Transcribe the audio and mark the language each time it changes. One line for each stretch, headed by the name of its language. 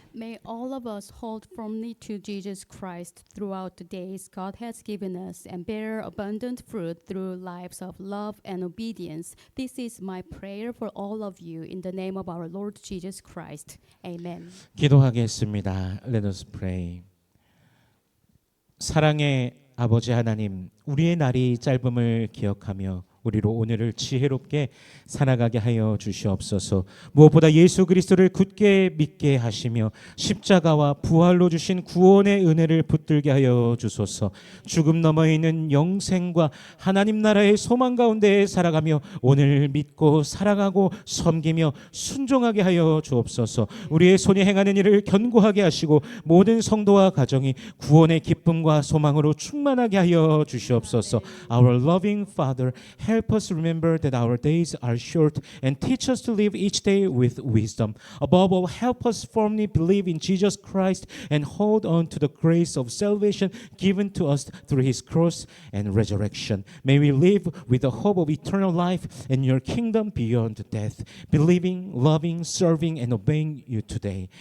English: May all of us hold firmly to Jesus Christ throughout the days God has given us and bear abundant fruit through lives of love and obedience. This is my prayer for all of you in the name of our Lord Jesus Christ. Amen.
Korean: 기도하겠습니다.
English: Let us pray.
Korean: 사랑의 아버지 하나님, 우리의 날이 짧음을 기억하며 우리로 오늘을 지혜롭게 살아가게 하여 주시옵소서. 무엇보다 예수 그리스도를 굳게 믿게 하시며 십자가와 부활로 주신 구원의 은혜를 붙들게 하여 주소서. 죽음 너머에 있는 영생과 하나님 나라의 소망 가운데 살아가며 오늘 믿고 사랑하고 섬기며 순종하게 하여 주옵소서. 우리의 손이 행하는 일을 견고하게 하시고 모든 성도와 가정이 구원의 기쁨과 소망으로 충만하게 하여 주시옵소서.
English: Our loving Father, Help us remember that our days are short and teach us to live each day with wisdom. Above all, help us firmly believe in Jesus Christ and hold on to the grace of salvation given to us through his cross and resurrection. May we live with the hope of eternal life and your kingdom beyond death, believing, loving, serving, and obeying you today.